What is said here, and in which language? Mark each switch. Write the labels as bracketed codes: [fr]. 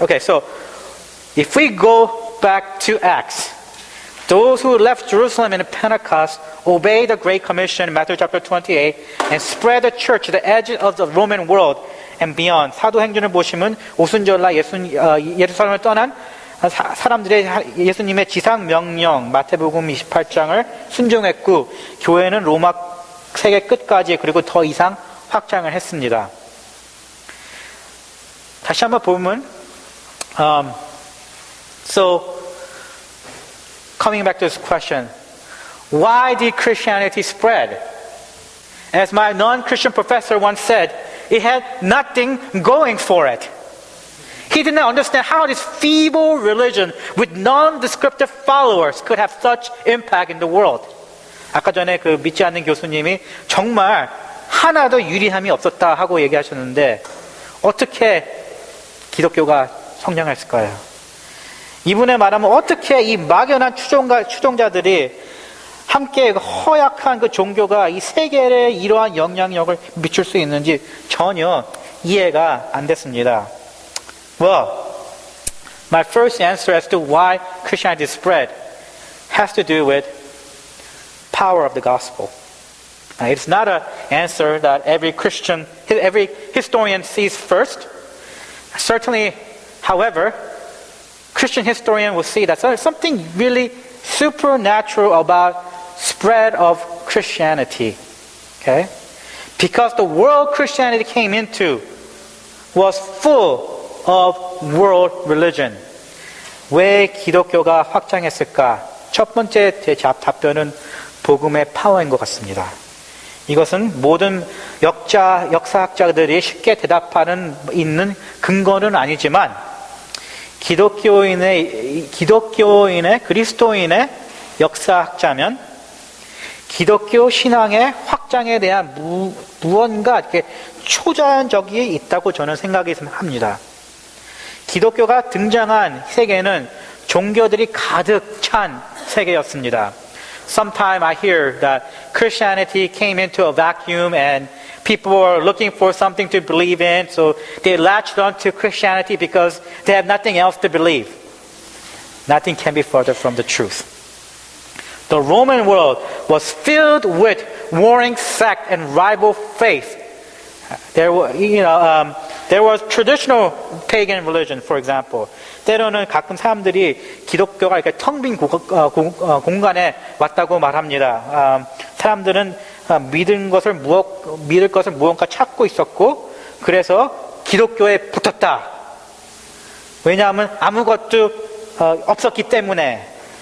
[en] Okay, so if we go back to Acts, those who left Jerusalem in Pentecost obeyed the Great Commission in Matthew chapter 28 and spread the church to the edge of the Roman world and beyond. [ko] 사도행전을 보시면 오순절날 예루살렘을 떠난 사람들의 예수님의 지상 명령 마태복음 28장을 순종했고 교회는 로마 세계 끝까지 그리고 더 이상 확장을 했습니다. 다시 한번 보면 [en] so coming back to this question, why did Christianity spread? As my non-Christian professor once said, it had nothing going for it. He did not understand how this feeble religion with non-descriptive followers could have such impact in the world. [ko] 아까 전에 그 믿지 않는 교수님이 정말 하나도 유리함이 없었다 하고 얘기하셨는데 어떻게 기독교가 성장했을까요? 이분의 말하면 어떻게 이 막연한 추종자들이 함께 허약한 그 종교가 이 세계에 이러한 영향력을 미칠 수 있는지 전혀 이해가 안 됐습니다. [en] Well, my first answer as to why Christianity spread has to do with power of the gospel. It's not an answer that every historian sees first. Certainly, however, Christian historian will see that there's something really supernatural about spread of Christianity. Okay? Because the world Christianity came into was full of world religion. [ko] 왜 기독교가 확장했을까? 첫 번째 답변은 복음의 파워인 것 같습니다. 이것은 모든 역사학자들이 쉽게 대답하는 있는 근거는 아니지만 기독교인의 그리스도인의 역사학자면 기독교 신앙의 확장에 대한 무언가 이렇게 초자연적이 있다고 저는 생각이 합니다. 기독교가 등장한 세계는 종교들이 가득 찬 세계였습니다. [en] Sometimes I hear that Christianity came into a vacuum and people were looking for something to believe in, so they latched on to Christianity because they have nothing else to believe. Nothing can be further from the truth. The Roman world was filled with warring sect and rival faith. There was traditional pagan religion, for example. [ko] 때로는 가끔 사람들이 기독교가 이렇게 텅 빈 공간에 왔다고 말합니다. 사람들은 믿을 것을 무언가 찾고 있었고, 그래서 기독교에 붙었다. 왜냐하면 아무것도 없었기 때문에.